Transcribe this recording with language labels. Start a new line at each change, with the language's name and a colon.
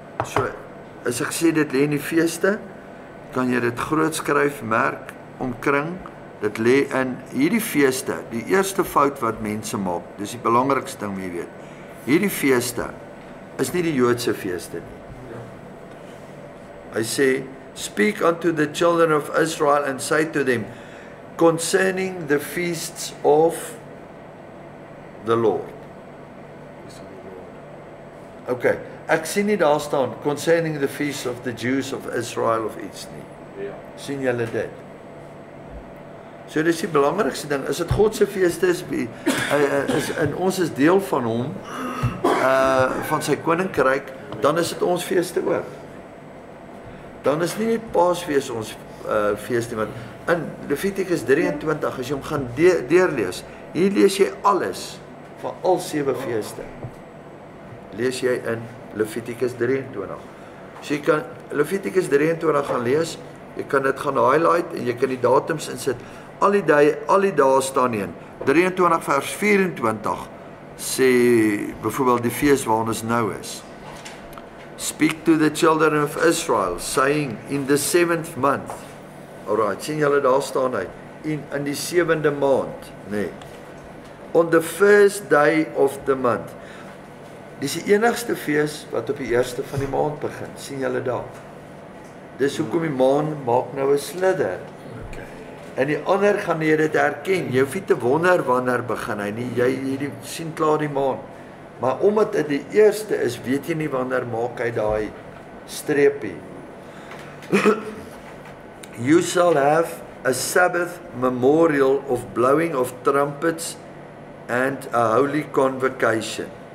Afrikaans: So as ek sê dit lê in die feeste, kan jy dit groot skryf, merk, omkring. Dit lê in hierdie feeste. Die eerste fout wat mense maak, dis die belangrikste ding jy weet. Hierdie feeste is nie die Joodse feeste nie. Hy sê,
English: speak unto the children of Israel and say to them, concerning the feasts of the Lord.
Afrikaans: Okay, ek sien nie daar staan,
English: concerning the feasts of the Jews of Israel
Afrikaans: of iets nie. Ja. Sien julle dit? So dis die belangrikste ding, is dit God se feeste is en ons is deel van hom, van sy koninkryk, dan is dit ons feeste ook. Dan is nie net Paasfees ons fees nie, want in Levitikus 23, as jy hom gaan deurlees, hier lees jy alles van al 7 feeste. Lees jy in Levitikus 23. So jy kan Levitikus 23 gaan lees, jy kan dit gaan highlight en jy kan die datums insit. Al die dae staan in 23 vers 24 sê byvoorbeeld die fees waar ons nou is.
English: Speak to the children of Israel, saying, in the 7th month.
Afrikaans: Alright, sien julle daar staan hy. In die 7de maand, nee.
English: On the first day of the month.
Afrikaans: Dis die enigste fees wat op die eerste van die maand begin. Sien julle daar? Dis hoekom die maan maak nou 'n slither. En die ander gaan jy dit herken. Jy hoef nie te wonder wanneer begin hy nie. Jy sien klaar die maan. Maar omdat dit die eerste is, weet jy nie wanneer maak hy daai streepie.
English: You shall have a Sabbath memorial of blowing of trumpets and a holy convocation.